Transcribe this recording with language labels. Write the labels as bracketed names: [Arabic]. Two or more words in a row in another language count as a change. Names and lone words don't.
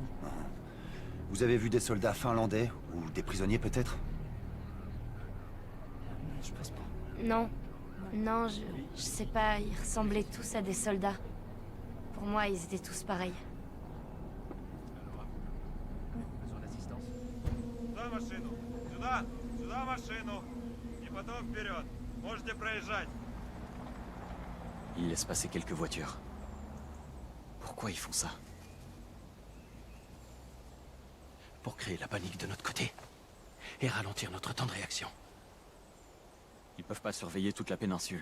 [French] Vous avez vu des soldats finlandais, ou des prisonniers peut-être? Je pense pas. Non. Non, je sais pas, ils ressemblaient tous à des soldats. Pour moi, ils étaient tous pareils. Besoin d'assistance? [Russian] Сюда машину! Сюда! Сюда машину! И потом вперед! Можете проезжать! [French] Ils laissent passer quelques voitures. Pourquoi ils font ça? Pour créer la panique de notre côté. Et ralentir notre temps de réaction. Ils peuvent pas surveiller toute la péninsule.